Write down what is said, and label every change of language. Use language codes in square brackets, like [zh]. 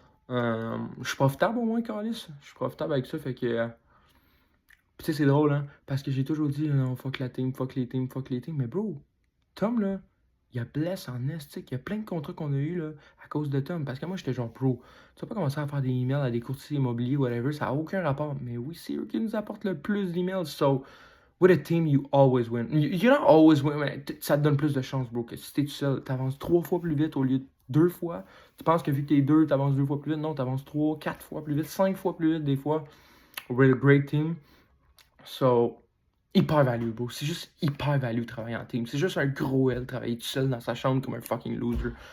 [fr] Je suis profitable au moins, Carlis. Je suis profitable avec ça, fait que. Tu sais, c'est drôle, hein? Parce que j'ai toujours dit, non, fuck la team, fuck les teams, fuck les teams. Mais bro, Tom, là, il a blessé en estique. Il y a plein de contrats qu'on a eu là, à cause de Tom. Parce que moi, j'étais genre pro. Tu vas pas commencer à faire des emails à des courtiers immobiliers, whatever. Ça n'a aucun rapport. Mais oui, c'est eux qui nous apportent le plus d'emails. [en] So, with a team, you always win. You don't always win, [fr] mais ça te donne plus de chance, bro. Que si t'es tout seul, t'avances 3 fois plus vite au lieu de 2 fois. Tu penses que vu que t'es 2, t'avances 2 fois plus vite. Non, t'avances 3, 4 fois plus vite, 5 fois plus vite des fois. [en] We're a great team. [fr] So, hyper value, bro. C'est juste hyper value travailler en team. C'est juste un gros L travailler tout seul dans sa chambre comme un fucking loser.